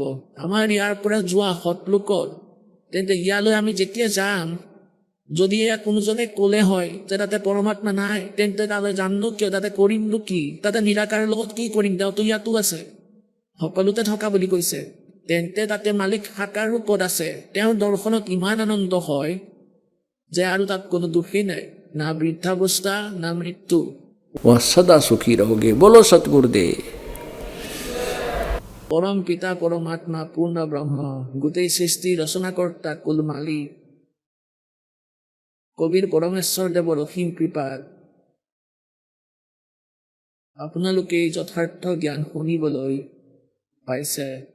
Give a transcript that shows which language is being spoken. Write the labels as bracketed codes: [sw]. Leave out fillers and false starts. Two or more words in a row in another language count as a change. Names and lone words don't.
[as] আমাৰ ইয়াৰ পৰা যোৱা সৎলোকত, তেন্তে ইয়ালৈ আমি যেতিয়া যাম, যদি এয়া কোনোজনে ক'লে হয় যে তাতে পৰমাত্মা নাই, তেন্তে তালৈ যামনো কিয়, তাতে কৰিমনো কি, তাতে নিৰাকাৰৰ লগত কি কৰিম, তেওঁতো ইয়াতো আছে, সকলোতে থকা বুলি কৈছে। তেন্তে তাতে মালিক সাকাৰ ৰূপত আছে। তেওঁৰ দৰ্শনত ইমান আনন্দ হয় যে আৰু তাত কোনো দুখেই নাই, না বৃদ্ধাৱস্থা না মৃত্যু। [hi] वह सदा सुखी रहोगे। बोलो सतगुरुदेव। [as] পৰম পিতা পৰমাত্মা পূৰ্ণ ব্ৰহ্ম, গোটেই সৃষ্টি ৰচনাকৰ্তা কুল মালিক, কবিৰ পৰমেশ্বৰ দেৱৰ অসীম কৃপাত আপোনালোকে এই যথাৰ্থ জ্ঞান শুনিবলৈ পাইছে।